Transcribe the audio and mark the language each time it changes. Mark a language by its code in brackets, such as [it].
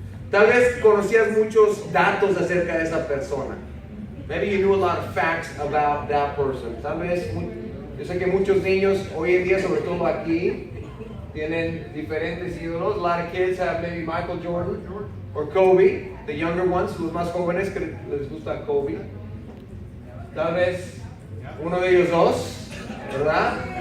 [es] Tal vez conocías muchos datos acerca de esa persona. [en] Maybe you knew a lot of facts about that person. [es] Tal vez, yo sé que muchos niños hoy en día, sobre todo aquí, tienen diferentes ídolos. [en] A lot of kids have maybe Michael Jordan or Kobe. The younger ones, [es] los más jóvenes que les gusta Kobe. Tal vez uno de ellos dos, ¿verdad?